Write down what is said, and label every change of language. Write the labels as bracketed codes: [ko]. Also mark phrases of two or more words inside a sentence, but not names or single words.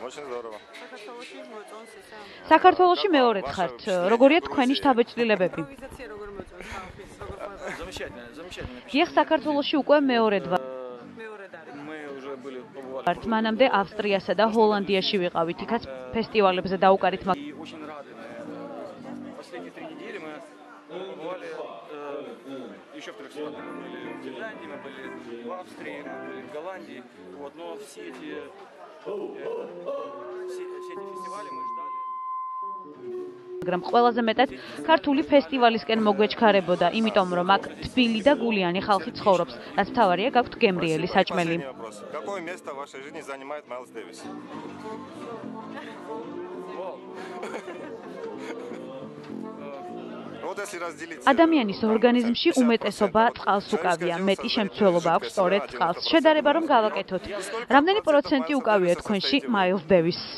[ka] საქართველოში მეორედ ხართ. როგორია თქვენი შთაბეჭდილებები? ეხ საქართველოში უკვე მეორედ ვართ. მანამდე ავსტრიასა და ჰოლანდიაში ვიყავით, იქაც ფესტივალებზე დაუკარით. [ru] Еще в 3 странах мы были в Финляндии, мы были в Австрии, мы были в Голландии. Вот, но все эти фестивали мы ждали. [ka] მაგრამ ყველაზე მეტად ქართული ფესტივალისკენ მოგვეჩქარებოდა, იმიტომ რომ აქ თბილი და გულიანი ხალხი ცხოვრობს, რაც მთავარია გაქვთ გემრიელი საჭმელი. [ru] Какое место в вашей жизни занимает Майлз Дэвис? [ka] ადამიანის ორგანიზმში უმეტესობა წყალს უკავია, მეტი შემცველობა აქვს სწორედ წყალს. შედარება რომ გავაკეთოთ, რამდენი პროცენტი უკავია თქვენში Miles Davis?